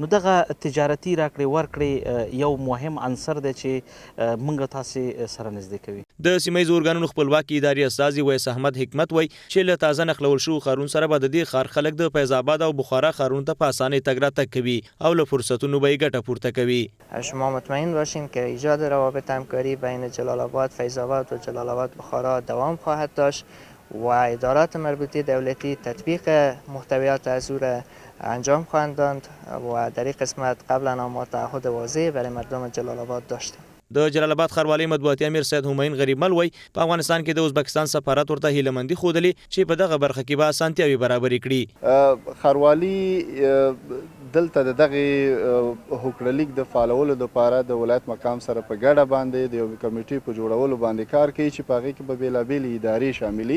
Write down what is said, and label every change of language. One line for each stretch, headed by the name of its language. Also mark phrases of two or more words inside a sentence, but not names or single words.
Pashto: نو دغه تجارتي راکړې ورکړې یو مهم عنصر دی چې موږ تاسې سره نږدې کوي. د سیمه ییزو ارګانونو خپلواکي اداري استازي ویس احمد حکمت وایي چې له تازه نښلول شوو ښارونو سره به د دې ښار خلک د فیض آباد او بخارا ښارونو ته په اسانۍ تګ راتګ کوي او له فرصتونو به یې ګټه پورته کوي.
Persian: شما مطمئن باشین که ایجاد روابط همکاری بین جلال آباد، فیض آباد و جلال آباد بخارا دوام خواهد داشت و ادارات مربوطه دولتی تطبیق محتویات از او را انجام خواهند داد و در این قسمت قبلا ما تعهد واضح برای مردم جلال آباد داشتیم.
Pashto: د جلال آباد ښاروالۍ مطبوعاتي امیر سید همایون غریبمل وایي په افغانستان کې د ازبکستان سفارت ورته هیلهمندي ښودلې چې په دغه برخه کې به اسانتیاوې برابرې کړي. ښاروالي دلته د دغه هوکړلیک د فعالولو دپاره د ولایت مقام سره په ګډه باندې د یو کمیټې په جوړولو باندې کار کوي چې په هغې کې به بېلابېلې ادارې شاملي.